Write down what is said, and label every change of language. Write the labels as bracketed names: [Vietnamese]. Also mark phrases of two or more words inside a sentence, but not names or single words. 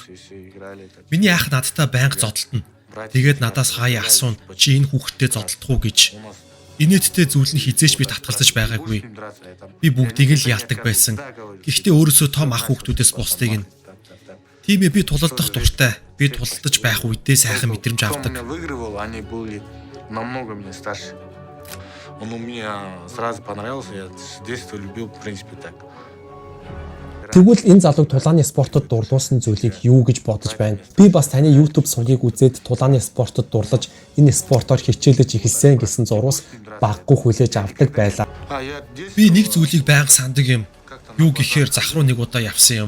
[Mongolian] Миний ах надтай байнга зодтолтно. Тэгээд надаас хаяа асууна, чи энэ хүүхдтэй зодтолдох уу гэж. Инээдтэй зүйл нь хизээч би татгалзаж байгаагүй. Би бүгдийг л ялдаг байсан. Гэхдээ өөрөөсөө том ах хүүхдүүдээс бусдыг нь. Тийм ээ, би тулалдах дуртай. Би тулалдаж байх үедээ сайхан мэдрэмж авдаг. [Russian] Он у меня сразу понравился, я с детства любил, в принципе, так. [Mongolian] Тэгвэл энэ залууг тулааны спортод дурлуулсан зүйлийг юу гэж бодож байна? Би бас таны YouTube сувгийг үзээд тулааны спортод дурлаж, энэ спортоор хичээлж эхэлсэн гэсэн зурвас баггүй хүлээж авдаг байлаа. Би нэг зүйлийг байнга сандаг юм. Юу гэхээр захруу нэг удаа явсан юм.